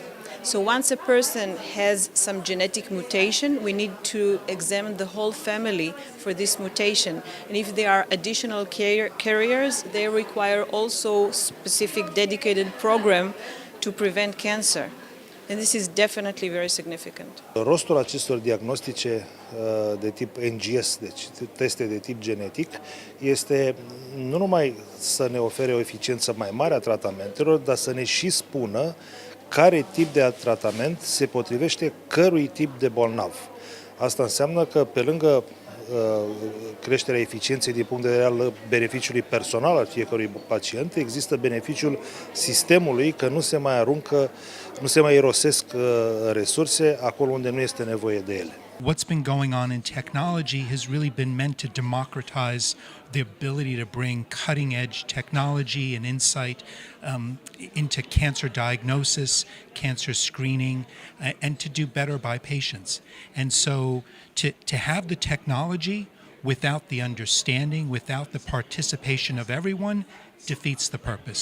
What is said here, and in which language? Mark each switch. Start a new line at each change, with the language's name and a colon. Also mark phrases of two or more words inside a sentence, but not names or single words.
English: So once a person has some genetic mutation, we need to examine the whole family for this mutation. And if there are additional carriers, they require also specific dedicated program to prevent cancer. And this is definitely very significant.
Romanian: Rostul acestor diagnostice de tip NGS, deci teste de tip genetic, este nu numai să ne ofere o eficiență mai mare a tratamentelor, dar să ne și spună care tip de tratament se potrivește cărui tip de bolnav. Asta înseamnă că pe lângă creșterea eficienței din punct de vedere al beneficiului personal al fiecărui pacient, există beneficiul sistemului, că nu se mai aruncă, nu se mai irosesc resurse acolo unde nu este nevoie de ele.
English: What's been going on in technology has really been meant to democratize the ability to bring cutting-edge technology and insight into cancer diagnosis, cancer screening, and to do better by patients. And so to have the technology without the understanding, without the participation of everyone, defeats the purpose.